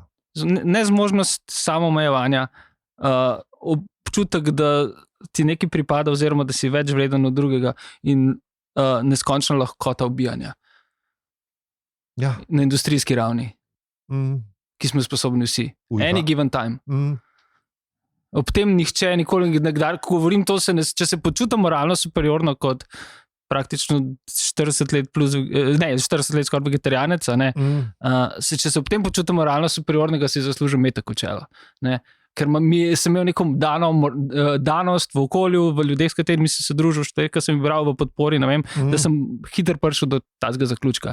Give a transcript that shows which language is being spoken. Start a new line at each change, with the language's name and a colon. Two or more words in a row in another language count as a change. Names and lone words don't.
Slovenian: Nezmožnost samoomejevanja, občutek, da ti nekaj pripada oziroma da si več vreden od drugega in neskončna lahkota ubijanja. Ja. Na industrijski ravni, ki smo sposobni vsi.
English: Any given time.
Slovenian: Ob tem nihče nikoli nekdar, ko govorim to, če se počutim moralno superiorno kot praktično 40 let plus, 40 let skoraj vegetarijanec, če se ob tem počutim moralno superiornega, si zaslužim metek v čelo. Ker sem imel neko danost v okolju, v ljudeh, s katerimi sem se družil, ker sem jih bral v podpori, da sem hitro prišel do tazga zaključka.